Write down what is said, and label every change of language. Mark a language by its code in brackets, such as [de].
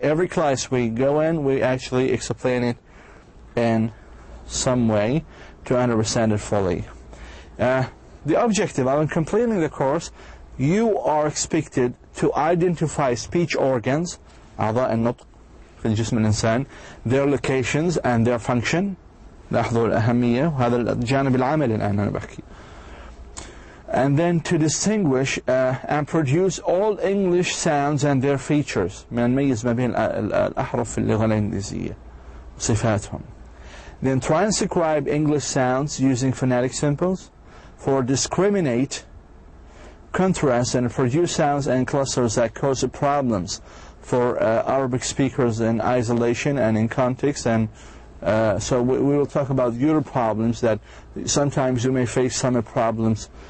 [en] Every class we go in, we actually explain it in some way to understand it fully. The objective of completing the course, you are expected to identify speech organs, [ar] أعضاء النطق في الجسم الإنسان, [en] their locations and their function. [ar] لاحظوا الأهمية وهذا الجانب العملي الآن أنا بحكي. [en] And then to distinguish and produce all English sounds and their features. [ar] من نميز ما بين الأحرف في اللغة الإنجليزية صفاتهم. [en] Then transcribe English sounds using phonetic symbols for discriminate, contrast, and produce sounds and clusters that cause problems for Arabic speakers in isolation and in context. And so we will talk about your problems, that sometimes you may face some problems.